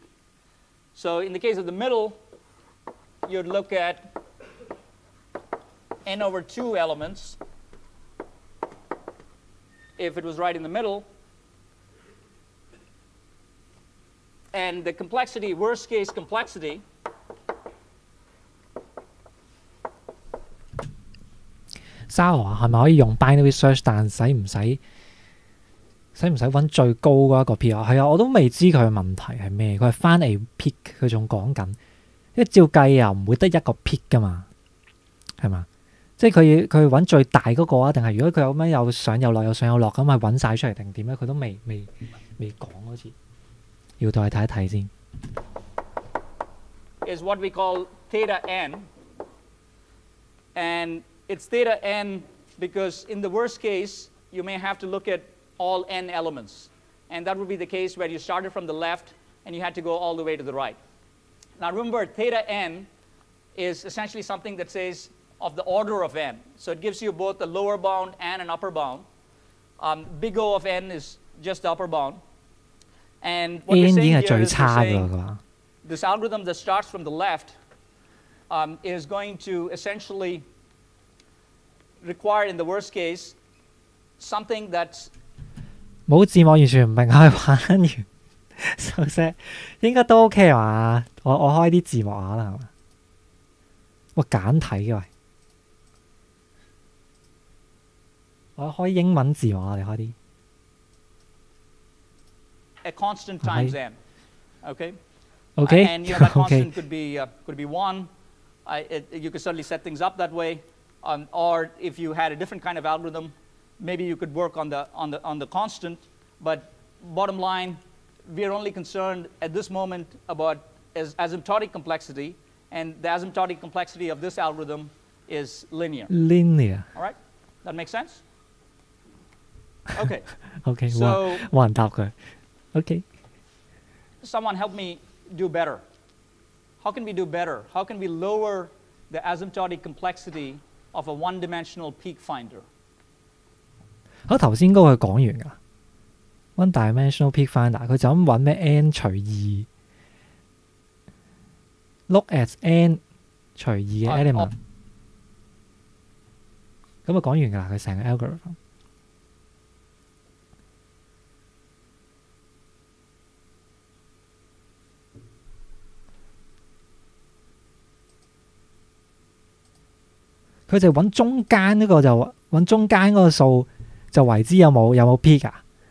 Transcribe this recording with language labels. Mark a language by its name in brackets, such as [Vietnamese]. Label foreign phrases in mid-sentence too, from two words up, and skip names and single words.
[English] So in the case of the middle, you'd look at n over 2 elements if it was right in the middle. And the complexity, worst case complexity, [Cantonese] Sarah 係咪可以用 [English] binary search？ [Cantonese] 但使唔使揾最高嗰一個 peak 啊？係啊，我都未知佢嘅問題係咩。佢係翻 [English] a peak， [Cantonese] 佢仲講緊，因為照計又唔會得一個 peak 噶嘛，係嘛？即係佢揾最大嗰個啊？定係如果佢有咩有上有落有上有落咁，係揾晒出嚟定點咧？佢都未講好似。要再睇一睇先。 [English] is what we call theta n, and it's theta n because in the worst case you may have to look at all n elements, and that would be the case where you started from the left and you had to go all the way to the right. Now remember, theta n is essentially something that says of the order of n, so it gives you both a lower bound and an upper bound. Big O of n is just the upper bound. And what we're saying here is this algorithm that starts from the left is going to essentially require, in the worst case, something that's [Cantonese] 冇字幕完全唔明，可以玩完手寫應該都 OK 嘛？我開啲字幕可能係嘛？哇簡體嘅喂，我開英文字幕，我哋開啲。 [English] A constant times n, okay? Okay. And you know, that constant could be 1. You could certainly set things up that way. Or if you had a different kind of algorithm, maybe you could work on the constant. But bottom line, we are only concerned at this moment about asymptotic complexity, and the asymptotic complexity of this algorithm is linear. Linear. All right? That makes sense? Okay. Okay. So [Cantonese] 冇人答佢。Okay. [English] Someone help me do better. How can we do better? How can we lower the asymptotic complexity of a one-dimensional peak finder? [Cantonese] 我頭先嗰個佢講完㗎。 [English] One-dimensional peak finder， [Cantonese] 佢就咁揾咩 n 除2 ， [English] look at n [Cantonese] 除2嘅 element。咁就講完㗎啦，佢成個 algorithm。佢就揾中間嗰個就揾中間嗰個數就為之有冇 peak 啊？